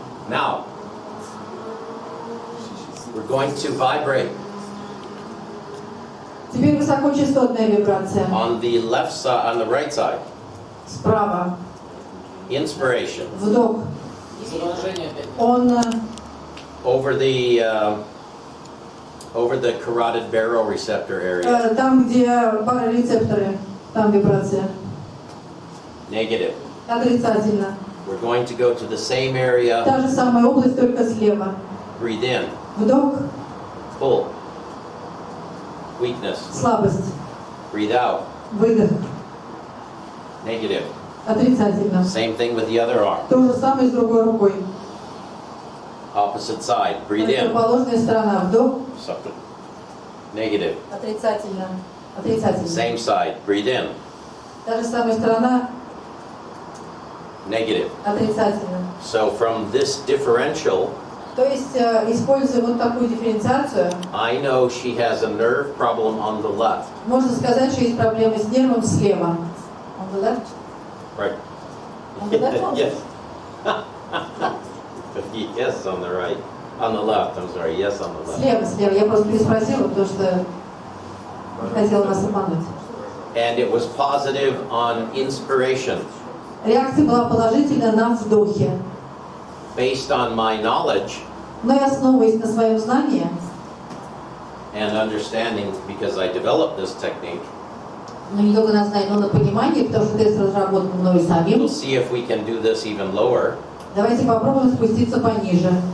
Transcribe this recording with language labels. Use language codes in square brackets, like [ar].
[en] Now we're going to vibrate [ru] Теперь высокочастотная вибрация. [en] on the left side, on the right side. [ru] Справа. [en] Inspiration [ru] Вдох. Он [en] over the carotid baroreceptor area. [ru] там, где барорецепторы, там вибрация. [en] Negative. [ru] Отрицательно. [en] We're going to go to the same area. [ru] Та же самая область, только слева. [en] Breathe in. [ru] Вдох. [en] Pull. Weakness. [ru] Слабость. [en] Breathe out. [ru] Выдох. [en] Negative. [ru] Отрицательно. [en] Same thing with the other arm. [ru] То же самое с другой рукой. [en] Opposite side. Breathe in. [ru] Противоположная сторона. Вдох. [en] Something. Negative. [ru] Отрицательно. Отрицательно. [en] Same side. Breathe in. [ru] Та же самая сторона. [en] Negative. [ru] Отрицательно. [en] So from this differential, [ru] То есть, используя вот такую дифференциацию, [en] I know she has a nerve problem on the left. [ru] можно сказать, что есть проблемы с нервом слева. [en] On the left? Right. On the left? Yes. Yes, on the right. On the left, I'm sorry. Yes, on the left. [ru] Слева, слева. Я просто переспросила, потому что не хотела вас обмануть. [en] And it was positive on inspiration. [ru] Реакция была положительная на вдохе. [en] Based on my knowledge [ru] Но я основываясь на своем знании [en] and understanding, because I developed this technique, [ru] но не только на знании, но на понимании, потому что тест разработан мною самим. [en] we'll see if we can do this even lower. [ru] Давайте попробуем спуститься пониже.